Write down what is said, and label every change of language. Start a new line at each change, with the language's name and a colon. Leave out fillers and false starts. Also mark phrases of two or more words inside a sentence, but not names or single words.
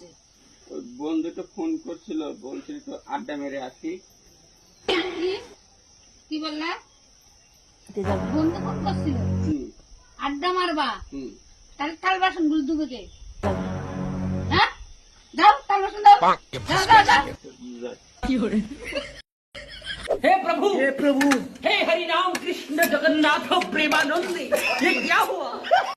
Bangla: ওই বন্ধুটা ফোন করছিল, বলছিল তো আড্ডা মেরে আসি। কি বললা? বন্ধু ফোন করছিল আড্ডা মারবা? তাহলে থাল বাসন গুলো ধুবে কে? হ্যাঁ দাও, থাল বাসন দাও, দাও দাও দাও।
Hindi: हे प्रभु हे हरि राम कृष्ण जगन्नाथ प्रेमानंद ये क्या हुआ।